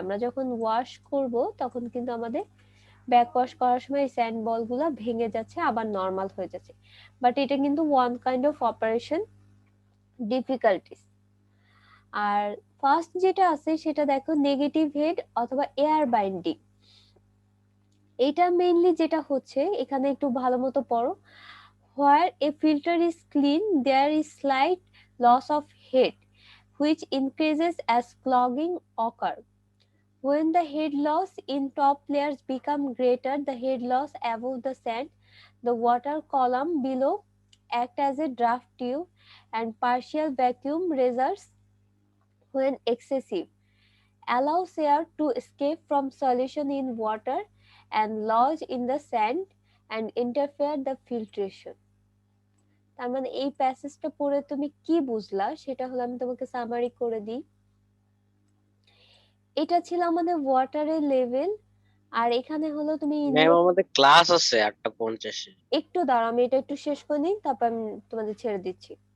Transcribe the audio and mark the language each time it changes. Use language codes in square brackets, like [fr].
[bn] আমরা যখন ওয়াশ করব তখন কিন্তু আমাদের ব্যাক ওয়াশ করার সময় এই স্যান্ড বল গুলা ভেঙে যাচ্ছে, আবার নর্মাল হয়ে যাচ্ছে। [en] but [bn] এটা কিন্তু [en] One kind of operation difficulties. [bn] আর first যেটা আছে সেটা দেখো নেগেটিভ হেড অথবা এয়ার বাইন্ডিং। এটা মেইনলি যেটা হচ্ছে, এখানে একটু ভালো মতো পড়ো। [en] Where a filter is clean, there is slight loss of head, which increases as clogging occur. When the head loss in top layers become greater, the head loss above the sand, the water column below act as a draft tube, and partial vacuum reserves, when excessive, allows air to escape from solution in water and lodge in the sand and interfere the filtration. [bn] তার মানে এই প্যাসেজটা পড়ে তুমি কি বুঝলা সেটা হলো, আমি তোমাকে সামারি করে দিই। এটা ছিল আমাদের ওয়াটারের লেভেল, আর এখানে হলো তুমি ম্যাম আমাদের ক্লাস আছে 8:50-এ। একটু দাঁড়াও, আমি এটা একটু শেষ করে নিই, তারপর আমি তোমাদের ছেড়ে দিচ্ছি।